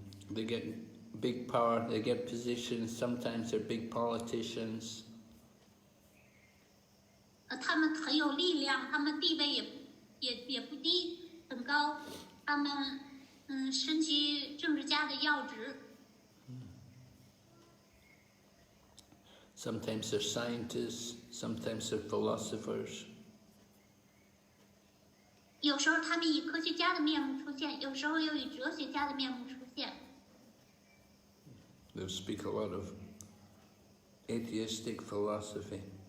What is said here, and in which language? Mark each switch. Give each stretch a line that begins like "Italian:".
English: They get big power, they get positions, sometimes they're big politicians.
Chinese: 他们很有力量，他们地位也不低，很高。他们身居政治家的要职。
English: Sometimes they're scientists, sometimes they're philosophers.
Chinese: 有时候他们以科学家的面目出现，有时候又以哲学家的面目出现。
English: They speak a lot of atheistic philosophy.